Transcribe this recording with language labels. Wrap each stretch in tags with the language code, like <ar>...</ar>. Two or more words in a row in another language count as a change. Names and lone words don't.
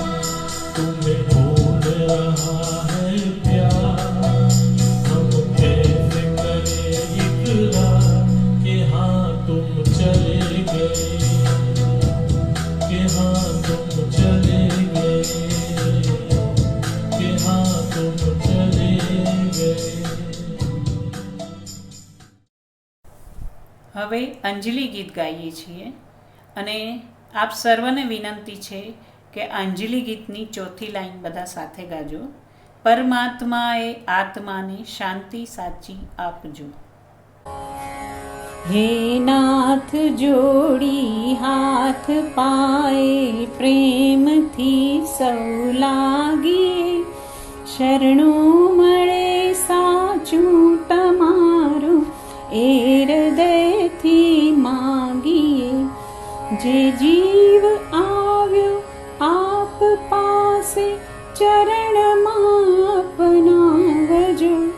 <hi>तुम्हें ढूंढ रहा है प्यार, हम कैसे करें इकरार कि हाँ तुम चले गए, कि हाँ तुम चले गए, कि हाँ तुम चले गए।</hi> <gu>હવે અંજલિ ગીત ગાઈએ છીએ અને આપ સર્વને વિનંતી છે કે અંજલિ ગીતની ચોથી લાઈન બધા સાથે ગાજો. પરમાત્માએ આત્માને શાંતિ સાચી આપજો. હે નાથ જોડી હાથ પાએ પ્રેમ થી સૌ લાગી, શરણો મળે સાચું તમારું એ હૃદયથી માગીએ. જે જીવ આવ્યો આપ પાસે ચરણમાં અપનાવજો.</gu>